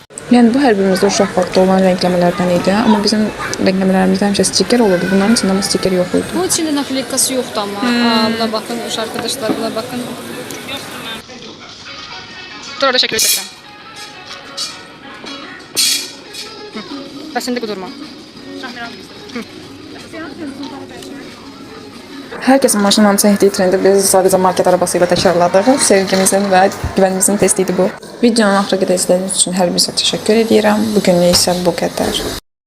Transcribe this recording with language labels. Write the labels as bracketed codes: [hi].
[az] Yani bu hər birimizdə uşaq vaxtı olan renkləmələrdən idi. Amma bizim renkləmələrimizdə həmişə stiker olurdu. Bunların içində ama stiker yox idi. [tr] Bu içinde nakleyikası yoktu ama. Buna bakın, arkadaşlar buna bakın. [az] Dur orada şəkil çəkirəm. Bəs indi qudurma. Herkesin maşından çəkdiyi trendi biz sadəcə market arabasıyla təkrarladıq. Sevgimizin və güvənimizin testiydi bu. Videonun axıra qədər izlədiyiniz üçün hər birinizə təşəkkür edirəm. Bugünlük isə bu qədər.